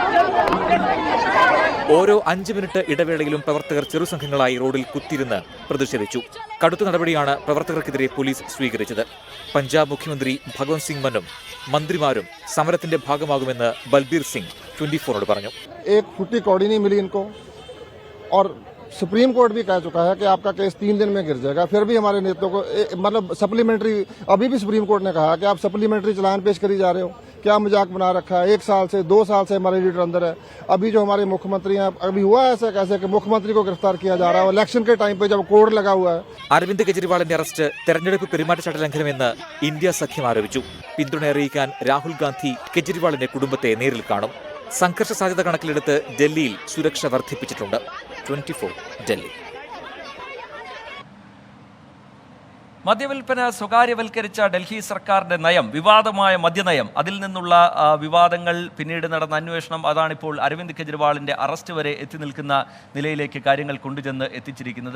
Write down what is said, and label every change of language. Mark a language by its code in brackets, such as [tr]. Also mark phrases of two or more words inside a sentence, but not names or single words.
[ml] ഓരോ 5 മിനിറ്റ് ഇടവേളയിലും പ്രവർത്തകർ ചെറുസംഘങ്ങളായി റോഡിൽ കുത്തിയിരുന്ന് പ്രതിഷേധിച്ചു. കടുത്ത നടപടിയാണ് പ്രവർത്തകർക്കെതിരെ പോലീസ് സ്വീകരിച്ചത്. പഞ്ചാബ് മുഖ്യമന്ത്രി ഭഗവന്ത് സിംഗ് മാനും മന്ത്രിമാരും സമരത്തിന്റെ ഭാഗമാകുമെന്ന് ബൽബീർ സിംഗ് 24 പറഞ്ഞു. [hi] और सुप्रीम कोर्ट भी कह चुका है कि आपका केस 3 दिन में गिर जाएगा, फिर भी हमारे नेताओं को मतलब सप्लीमेंट्री, अभी भी सुप्रीम कोर्ट ने कहा कि आप सप्लीमेंट्री चालान पेश करी जा रहे हो, क्या मजाक बना रखा है। 1 साल से 2 साल से हमारे लीडर अंदर है। अभी जो हमारे मुख्यमंत्री हैं, अभी हुआ ऐसा कैसे कि मुख्यमंत्री को गिरफ्तार किया जा रहा है इलेक्शन के टाइम पे जब कोर्ट लगा हुआ है। [ml] അരവിന്ദ് കെജ്രിവാളിന്റെ അറസ്റ്റ് തെരഞ്ഞെടുപ്പ് പെരുമാറ്റച്ചട്ട ലംഘനമെന്ന് ഇന്ത്യ സഖ്യം ആരോപിച്ചു. പിന്തുണ അറിയിക്കാൻ രാഹുൽ ഗാന്ധി കെജ്രിവാളിന്റെ കുടുംബത്തെ നേരിൽ കാണും. സംഘർഷ സാധ്യത കണക്കിലെടുത്ത് ഡൽഹിയിൽ സുരക്ഷ വർദ്ധിപ്പിച്ചിട്ടുണ്ട്. 24 ഡൽഹി. മദ്യവിൽപ്പന സ്വകാര്യവൽക്കരിച്ച ഡൽഹി സർക്കാരിന്റെ നയം, വിവാദമായ മദ്യനയം, അതിൽ നിന്നുള്ള വിവാദങ്ങൾ, പിന്നീട് നടന്ന അന്വേഷണം, അതാണിപ്പോൾ അരവിന്ദ് കെജ്രിവാളിന്റെ അറസ്റ്റ് വരെ എത്തി നിൽക്കുന്ന നിലയിലേക്ക് കാര്യങ്ങൾ കൊണ്ടുചെന്ന് എത്തിച്ചിരിക്കുന്നത്.